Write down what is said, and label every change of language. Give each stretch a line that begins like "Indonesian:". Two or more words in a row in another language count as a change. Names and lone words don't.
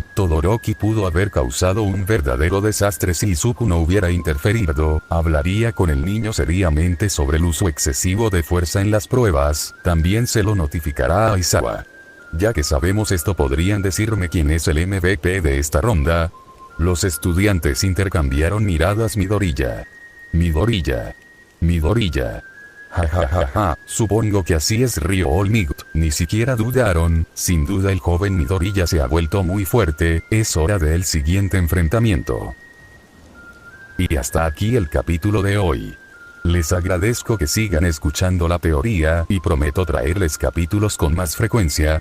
Spanish: Todoroki pudo haber causado un verdadero desastre si Izuku no hubiera interferido. Hablaría con el niño seriamente sobre el uso excesivo de fuerza en las pruebas. También se lo notificará a Aizawa. Ya que sabemos esto, ¿podrían decirme quién es el MVP de esta ronda? Los estudiantes intercambiaron miradas. Midoriya. Midoriya. Midoriya. Ja ja ja ja, supongo que así es, rió All Might. Ni siquiera dudaron, sin duda el joven Midoriya se ha vuelto muy fuerte, es hora del siguiente enfrentamiento. Y hasta aquí el capítulo de hoy. Les agradezco que sigan escuchando la teoría y prometo traerles capítulos con más frecuencia.